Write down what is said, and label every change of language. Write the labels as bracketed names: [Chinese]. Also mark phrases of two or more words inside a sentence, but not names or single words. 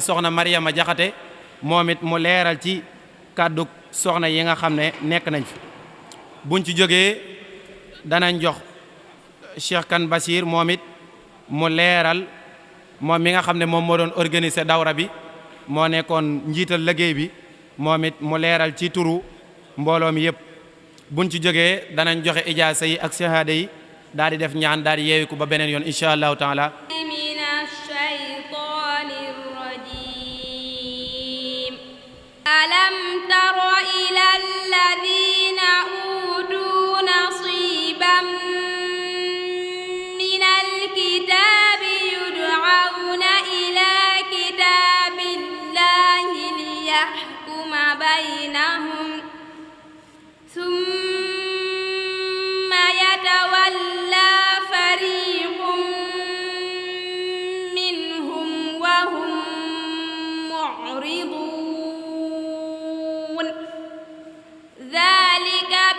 [Wolof] soxna Mariama Jaxate moom it mu leeral ci kàddu soxna yi nga xam ne nekk nañ fi buñ ci jógee danañ jox Cheikh Kane Bachir moom it mu leeral moom mi nga xam ne moom moo doon organiser dawra bi moo nekkoon njiital liggéey bi moom it mu leeral ci turu mbooloo mi yëpp buñ ci jógee danañ joxe ijaasa yi ak shahada yi daal di def ñaan daal di yeewiku ba beneen yoon [Arabic] إن شاء الله تعالى أَلَمْ تَرَ إِلَى الَّذِينَ أُوتُوا نَصِيبًا مِنَ الْكِتَابِ يُدْعَوْنَ إِلَى كِتَابِ اللَّهِ لِيَحْكُمَ بَيْنَهُمْ ثم يتولى فريق منهم وهم معرضون ذلك